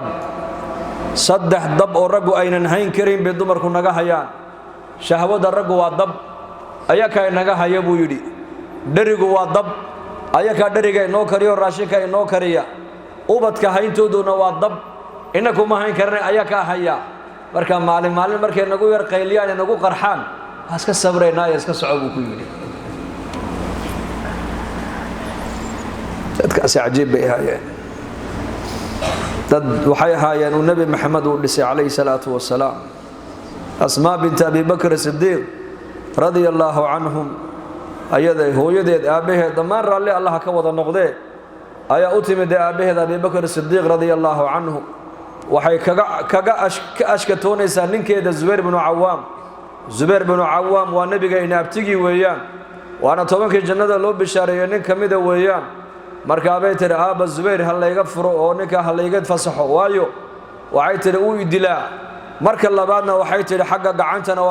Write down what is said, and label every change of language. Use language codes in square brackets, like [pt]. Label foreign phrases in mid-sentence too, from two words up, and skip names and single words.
[so] dab oo raggu aynan hayn karin bay dumarku naga hayaan shahwada raggu waa dab ayaka naga haya buu yiri dharigu waa dab ayaka dhariga inoo kariyo raashinka inoo kariya ubadka hayntooduna waa dab inaku ma hayn karnay ayaka haya marka maalin markay nagu yar qayliyaan nagu qarxaan iska sabrayna iska socod ku yiri dadkaas ajaib bay hayeen dad waxay haayeen nabi maxamed uu dhisay [ar] عليه الصلاة والسلام [so] asmaa bint abi bakr siddiq [ar] رضي الله عنهم [so] ayada hooyadeed aabaheed dhamaan raalli allah ka wada noqdee ayaa u timid aabaheed abi bakr siddiq [ar] رضي الله عنه [so] waxay kaga ashkatoonaysaa ninkeeda Zubayr ibn Awwam waa nabiga inaabtigi weeyaan waana tobankii jannada loo bishaareeyay nin kamida weeyaan marka bay tiri aaba Zubayr hal layga furo oo ninka hal layga fasaxo waayo waxay tiri uu idilaa marka labaadna waxay tiri xagga gacantana waa